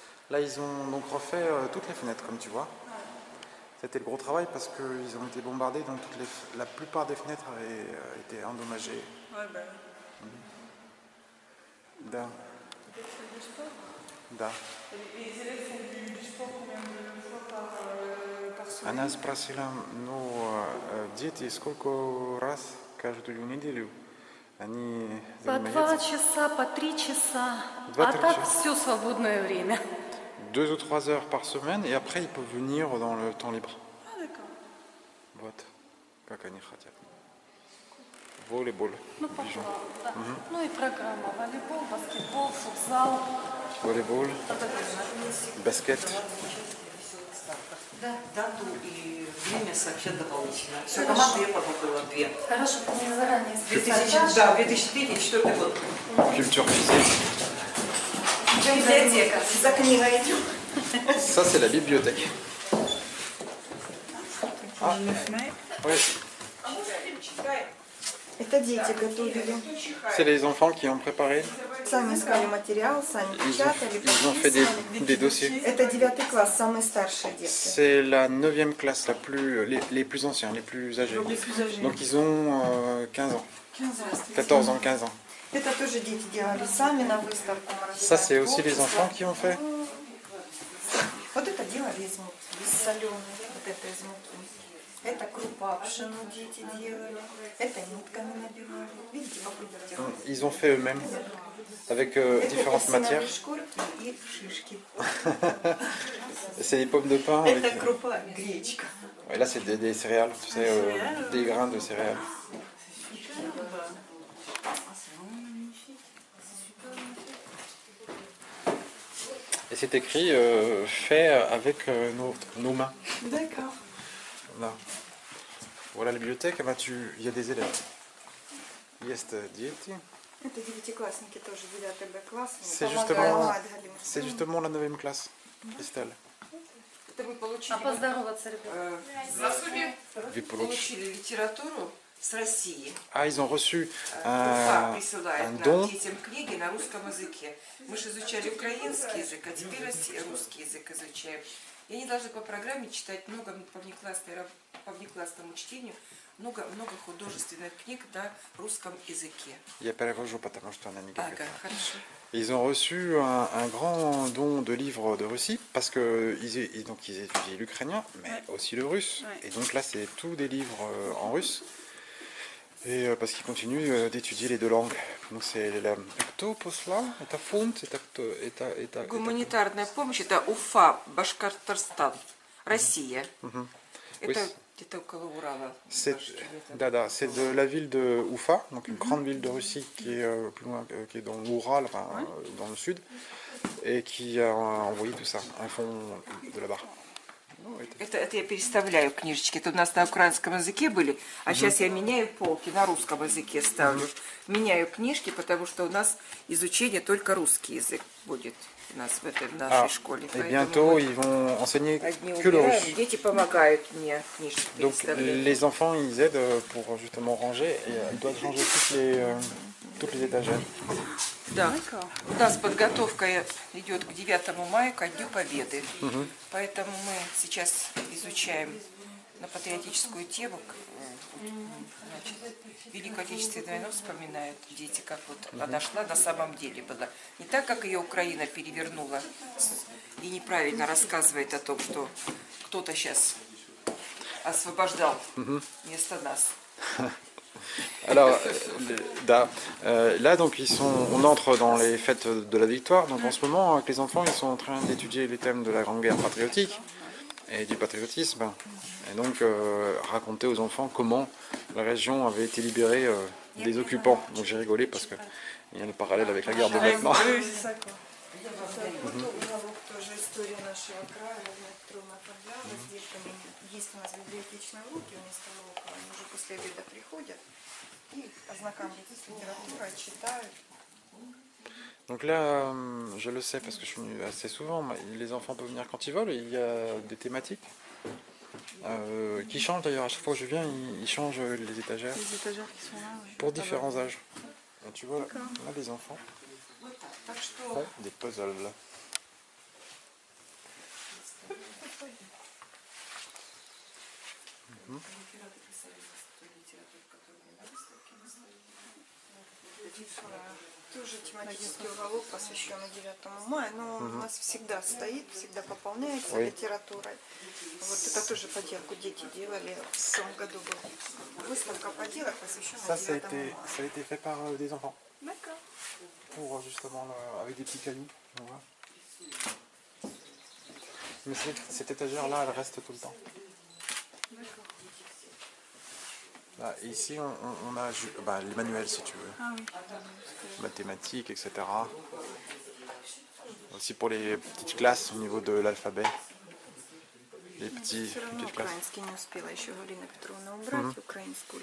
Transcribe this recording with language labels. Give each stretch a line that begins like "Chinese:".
French: Là, ils ont donc refait toutes les fenêtres, comme tu vois. C'était le gros travail parce qu'ils ont été bombardés, donc la plupart des fenêtres avaient été endommagées. Ouais, bah.
Russian: Da. Da.
French: Les élèves font du sport combien de fois par semaine?
Russian: Она спросила, ну, дети сколько раз каждую неделю они По 2 занимаются? часа, по 3 часа, 2-3 а так часа. все свободное время.
French: 2 ou 3 heures par semaine, et après ils peuvent venir dans le temps libre. Ah, d'accord.
Russian: Вот, как они хотят. Волейбол. Ну, пожалуйста. Да. Ну и программа волейбол, баскетбол, футзал. Волейбол, баскет. Да. Дату и время сообщат дополнительно. Все, команды я подготовила 2. Хорошо, мне заранее 2000, да, 2003-2004 год.
French: Culture physique.
Russian: Библиотека. За книгой идем.
French: Ça, c'est la bibliothèque. Ah, oui.
Russian: Это дети готовили.
French: C'est les enfants qui ont préparé.
Russian: Сами искали материал, сами печатали,
French: Ils ont fait des dossiers.
Russian: Это 9 класс, самые старшие дети.
French: C'est la 9e classe, les plus anciens, les plus âgés. Donc ils ont 15 ans. 14 ans, 15 ans.
Russian: Это тоже дети делали сами на выставку.
French: Ça, c'est aussi les enfants qui ont fait.
Russian: Вот это делали из муки, из соленой, вот это из муки. Это крупа пшену дети делали, это нитками набивали. Видите, какой делали?
French: Ils ont fait eux-mêmes, avec différentes matières.
Russian: Это шкурки и шишки.
French: C'est des pommes de pain.
Russian: Это
French: Avec...
Russian: крупа, гречка.
French: Et là, c'est des céréales, tu sais, des grains de céréales. Et c'est écrit fait avec nos mains. D'accord. Là. Voilà la bibliothèque, il y a des élèves.
Russian: Есть дети. Это девятиклассники тоже, 9 Б класс. C'est justement la 9e classe, Estelle. Это мы получили, А поздороваться, ребята. получили литературу с России.
French: Ah, ils ont reçu
Russian: Уфа
French: un
Russian: присылает
French: don.
Russian: нам детям книги на русском языке. Мы же изучали украинский язык, а теперь русский язык изучаем. И они должны по программе читать много по внеклассному чтению, много художественных книг на русском языке. Я перевожу, потому что она не говорит. Ага, хорошо.
French: Ils ont reçu un grand don de livres de Russie parce qu'ils étudient l'ukrainien, mais aussi le russe. Et donc là, c'est tous des livres en russe. Et parce qu'ils continuent d'étudier les deux langues. Donc c'est
Russian: кто послал? Это фонд? Это Гуманитарная помощь — это Уфа, Башкортостан, Россия. Это где-то около Урала. C'est de la ville de Ufa, donc une grande ville de Russie qui est plus loin, qui est dans l'Oural, enfin, dans le sud, et qui a envoyé tout ça, un fonds de là-bas. Это я переставляю книжечки. Это у нас на украинском языке были, а сейчас я меняю полки, на русском языке ставлю. Меняю книжки, потому что у нас изучение только русский язык будет у нас в нашей школе.
French: Et bientôt, ils vont enseigner que le russe.
Russian: Дети помогают мне книжки
French: Donc
Russian: переставлять.
French: les enfants, ils aident pour justement ranger, et ils doivent ranger toutes les étagères.
Russian: Да. У нас подготовка идет к 9 мая, ко Дню Победы. Поэтому мы сейчас изучаем на патриотическую тему. Значит, Великую Отечественную войну вспоминают дети, как вот она шла на самом деле была. Не так, как ее Украина перевернула и неправильно рассказывает о том, что кто-то сейчас освобождал вместо нас.
French: Alors, là, donc, on entre dans les fêtes de la victoire. Donc, en ce moment, avec les enfants, ils sont en train d'étudier les thèmes de la Grande Guerre patriotique. et du patriotisme. Et donc raconter aux enfants comment la région avait été libérée des occupants. Donc j'ai rigolé parce qu'il y a le parallèle avec la guerre de maintenant. Oui, c'est ça quoi.
Russian: Уголок тоже история нашего края, Петровна оформляла с детками. Есть у нас библиотечные уроки вместо урока, они уже после обеда приходят и ознакомляются с литературой, читают.
French: Donc là, je le sais parce que je suis venu assez souvent, les enfants peuvent venir quand ils veulent, et il y a des thématiques qui changent d'ailleurs, à chaque fois que je viens, ils changent les étagères Les étagères qui sont là, oui. pour différents âges. Et tu vois, là, les enfants font des puzzles.
Russian: Тоже тематический уголок, посвященный 9 мая, но у нас всегда стоит, всегда пополняется литературой. Вот это тоже поделку дети делали. В том году была выставка поделок, посвященная 9 мая.
French: Ça a été fait par des enfants, D'accord. pour justement, avec des petits cailloux, on voit. Mais cette étagère-là, elle reste tout le temps. Là, ici, on a les manuels, si tu veux. Ah oui. Mathématiques, etc. Aussi pour les petites classes au niveau de l'alphabet. Les
Russian: Все равно
French: petites classes.
Russian: украинский не успела еще Галина Петровна убрать, украинскую